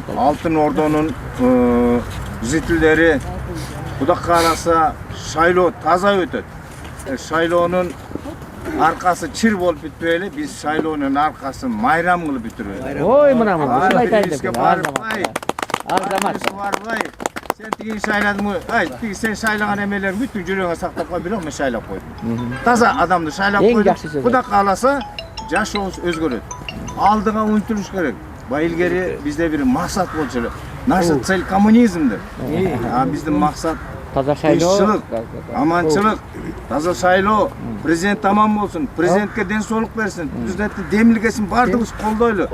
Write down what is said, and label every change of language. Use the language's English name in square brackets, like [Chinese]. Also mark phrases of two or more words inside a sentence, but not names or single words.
[Kyrgyz] Алтын Ордонун жителдери Кудай кааласа шайлоо таза өтөт. Шайлоонун аркасы чыр болуп бүтпөй эле, биз шайлоонун аркасын майрам кылып бүтүрөбүз. Ой, мына айтайын деп. Азамат. Сен тиги шайладың тиги сен шайлаган эмелер бүтүн жүрөгүңө сактап кой, бирок мен шайлап койдум. Таза адамды шайлап койдум. Кудай кааласа жашообуз өзгөрөт. Алдыга умтулуш керек. Илгери бизде бир максат болчу эле. [Russian] Наша цель коммунизм [Kyrgyz] деп. Биздин максат таза шайлоо, аманчылык, таза шайлоо, президент аман болсун, президентке ден соолук берсин, президенттин демилгесин бардыгыбыз колдойлу.